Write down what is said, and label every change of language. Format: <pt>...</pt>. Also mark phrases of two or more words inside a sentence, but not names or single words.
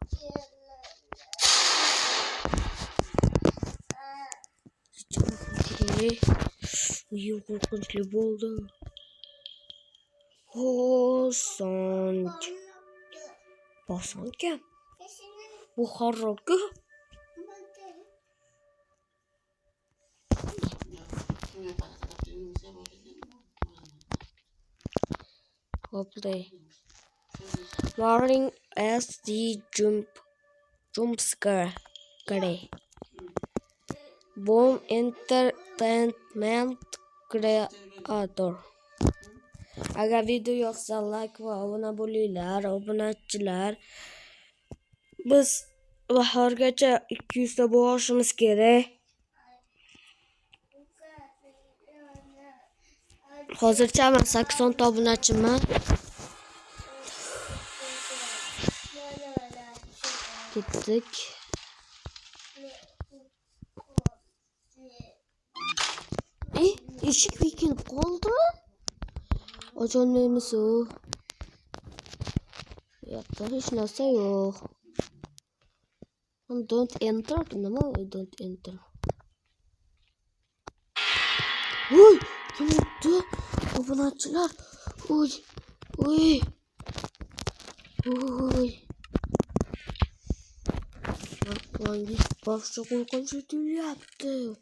<uz>Qo'rqinchli bo'ldi. Bosan kim? Bu horror-ku. Play.</uz> <en>Morning as the jump scare.</en> <uz>Boom Entertainment Creator. Agar video yoqsa like va obuna bo'linglar, obunachilar. Biz bahorgacha 200 ta bo'lishimiz kerak. Hozircha men 80 ta obunachiman. Ketdik. Eshik bekilib qoldimi? Ocholmaymiz u. Yo'qda hech narsa yo'q.</uz> <en>Don't enter. Nima don't enter?</en> <uz>Voy, kim o'tdi? Obunachilar. Voy. Boshqa qo'rqinchli tuyulyapti.</uz>